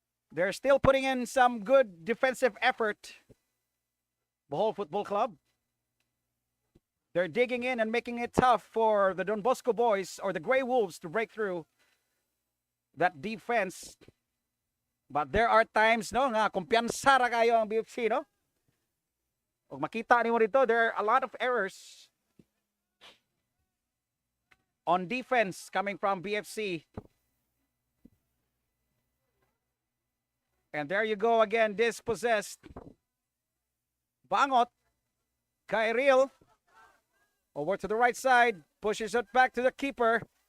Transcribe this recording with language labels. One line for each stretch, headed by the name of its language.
English: They're still putting in some good defensive effort. Bohol Football Club. They're digging in and making it tough for the Don Bosco boys or the Grey Wolves to break through that defense. But there are times,
Cebuano: no, nga kumpiyansa ra kayo ang BFC, no? Kung makita niyo dito,
English: there are a lot of errors on defense coming from BFC. And there you go again, dispossessed. Bangot, Gaher, over to the right side, pushes it back to the keeper.